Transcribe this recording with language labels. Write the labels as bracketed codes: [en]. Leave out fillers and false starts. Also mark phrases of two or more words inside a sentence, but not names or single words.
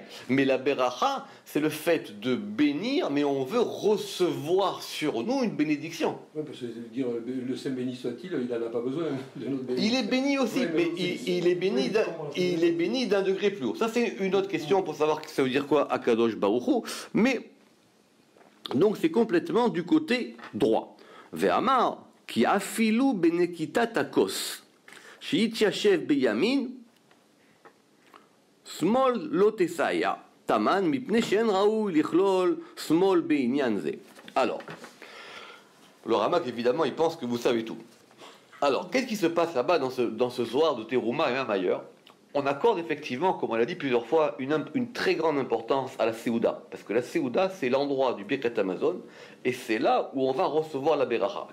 [fr] Mais la beracha, c'est le fait de bénir, mais on veut recevoir sur nous une bénédiction. Oui, parce que dire le Saint béni soit-il, il n'en a pas besoin de notre bénédiction. Il est béni aussi, mais il est béni d'un degré plus haut. Ça, c'est une autre question pour savoir ça veut dire quoi [he] הקדוש ברוך הוא. [fr] Mais donc c'est complètement du côté droit. [he] ואמר כי אפילו בנקיטת תכוס שיתיישב בימין שמאל לא תסייע תמן מפני שאין ראוי לכלול שמאל בענין זה. [fr] Alors, le Ramak évidemment il pense que vous savez tout. Alors, qu'est-ce qui se passe là-bas dans ce Zohar de Teruma et même ailleurs? On accorde effectivement, comme on l'a dit plusieurs fois, une très grande importance à la Séouda. Parce que la Séouda, c'est l'endroit du [he] ברכת המזון, [fr] et c'est là où on va recevoir la Beracha.